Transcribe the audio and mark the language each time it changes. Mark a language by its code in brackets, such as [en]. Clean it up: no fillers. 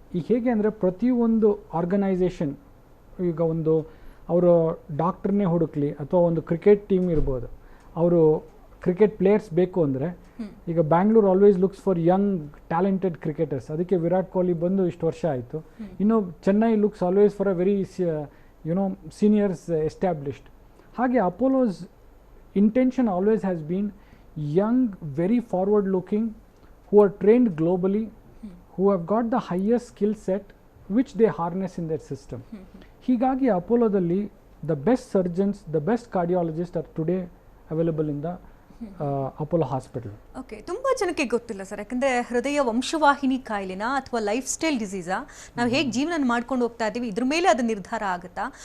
[kn] ಈಗ ಹೇಗೆ ಅಂದರೆ ಪ್ರತಿಯೊಂದು ಆರ್ಗನೈಸೇಷನ್, ಈಗ ಒಂದು ಅವರು ಡಾಕ್ಟ್ರನ್ನೇ ಹುಡುಕ್ಲಿ ಅಥವಾ ಒಂದು ಕ್ರಿಕೆಟ್ ಟೀಮ್ ಇರ್ಬೋದು, ಅವರು ಕ್ರಿಕೆಟ್ ಪ್ಲೇಯರ್ಸ್ ಬೇಕು ಅಂದರೆ ಈಗ [en] Bangalore always looks for young talented cricketers. [kn] ಅದಕ್ಕೆ ವಿರಾಟ್ ಕೊಹ್ಲಿ ಬಂದು ಇಷ್ಟು ವರ್ಷ ಆಯಿತು. ಇನ್ನು [en] Chennai looks always for a very seniors established. ಹಾಗೆ Apollo's intention always has been young, very forward looking, who are trained globally, who have got the highest skill set which they harness in their system. ಹೀಗಾಗಿ ಅಪೋಲೋದಲ್ಲಿ the best surgeons, the best cardiologist are today available in the Apollo hospital. [kn] Okay, ತುಂಬ ಜನಕ್ಕೆ ಗೊತ್ತಿಲ್ಲ sir. ಯಾಕಂದರೆ ಹೃದಯ ವಂಶವಾಹಿನಿ ಕಾಯಿಲೆನ ಅಥವಾ life style ಡಿಸೀಸಾ, ನಾವು ಹೇಗೆ ಜೀವನ ಮಾಡ್ಕೊಂಡು ಹೋಗ್ತಾ ಇದ್ದೀವಿ ಇದ್ರ ಮೇಲೆ ಅದು ನಿರ್ಧಾರ ಆಗುತ್ತಾ?